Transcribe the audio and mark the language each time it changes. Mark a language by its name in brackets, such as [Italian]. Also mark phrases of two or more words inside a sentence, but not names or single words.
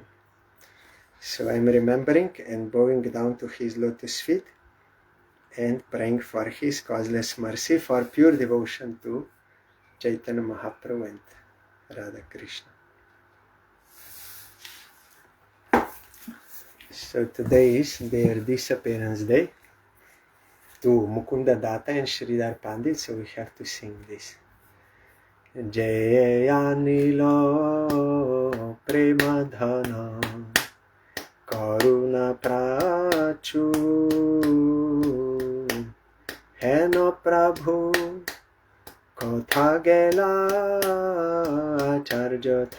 [English] So I'm remembering and bowing down to his lotus feet and praying for his causeless mercy, for pure devotion to Chaitanya Mahaprabhu and Radha Krishna. So today is their disappearance day to Mukunda Datta and Sridhar Pandit, so we have to sing this. [Bangla] জয় অনিল প্রেম ধন করুণা প্রাচুর হেন প্রভু কথা গেলা আচার্য